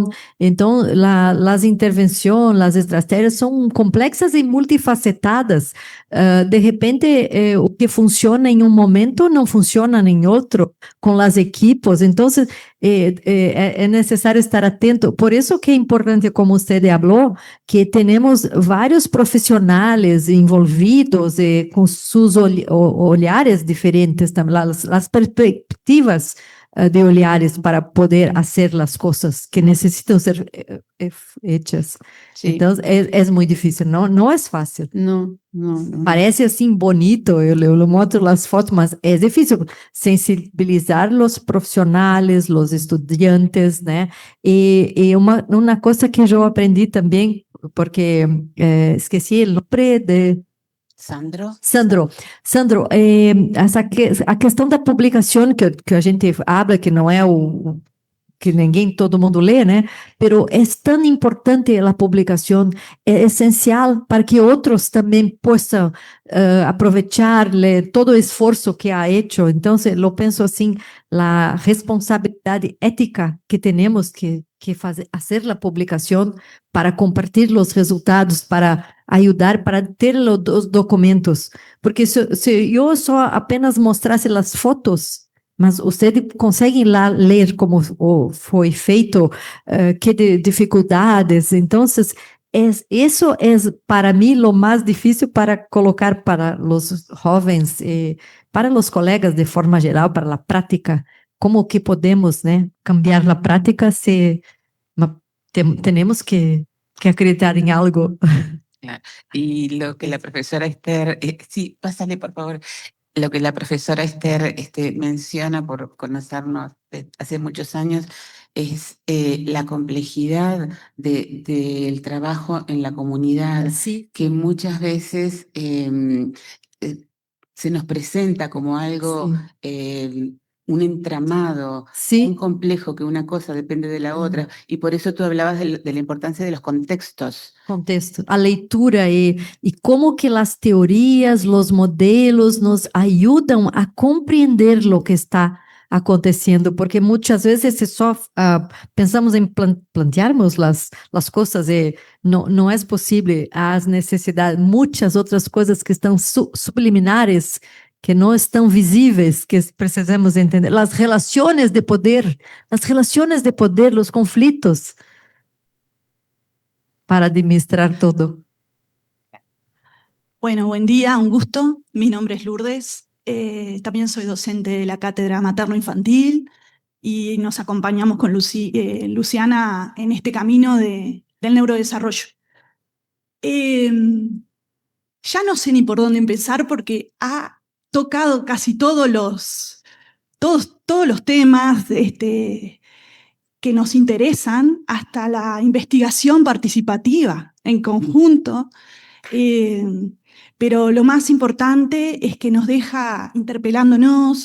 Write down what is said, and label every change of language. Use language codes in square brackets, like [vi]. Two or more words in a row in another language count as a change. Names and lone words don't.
[es] Entonces, las intervenciones, las estrategias son [pt] complexas y multifacetadas. [es] De repente, o que funciona en un momento no funciona en otro, con los equipos. Entonces, es necesario estar atento. Por eso que es importante, como usted habló, que tenemos vários profissionais envolvidos com seus olhares diferentes, as perspectivas de olhares para poder hacer las cosas que necesitan ser hechas. Sí. Entonces, es muy difícil, ¿no? No es fácil. No. [pt] Parece assim bonito, eu mostro as fotos, mas é difícil sensibilizar os profissionais, os estudantes, né? E uma coisa que eu aprendi também, porque esqueci o nome de Sandro. Sandro, a questão da publicação que a gente habla, que não é que ninguém, todo mundo lê, né? Pero é tão importante a publicação, é essencial para que outros também possam aproveitar todo o esforço que [es] ha hecho. [pt] Então, eu penso assim, a responsabilidade ética que temos que fazer a publicação para compartilhar os resultados, para ajudar, para ter os documentos. Porque se eu só apenas mostrasse as fotos, mas vocês conseguem lá ler como foi feito, que dificuldades. Então, isso é para mim o mais difícil para colocar para os jovens, para os colegas de forma geral, para a prática. Como que podemos, né, cambiar a prática se temos que acreditar em algo? Claro. [es] Y lo que la profesora Esther, sí, pásale por favor, lo que la profesora Esther menciona por conocernos hace muchos años es la complejidad del trabajo en la comunidad, Sí. que muchas veces se nos presenta como algo, un entramado Sí. muy complejo, que una cosa depende de la otra, y por eso tú hablabas de la importancia de los contextos. [pt] Contexto, a leitura e como que as teorias, os modelos nos ajudam a compreender o que está acontecendo, porque muitas vezes só pensamos em plantearmos as coisas e não é possível, as necessidades, muitas outras coisas que estão subliminares, que não estão visíveis, que precisamos entender, as relações de poder, os conflitos, para administrar todo. [es] Bueno, buen día, un gusto. Mi nombre es Lourdes. También soy docente de la Cátedra Materno-Infantil y nos acompañamos con Luciana en este camino del neurodesarrollo. Ya no sé ni por dónde empezar porque ha tocado casi todos los temas que nos interesan, hasta la investigación participativa en conjunto, pero lo más importante es que nos deja interpelándonos.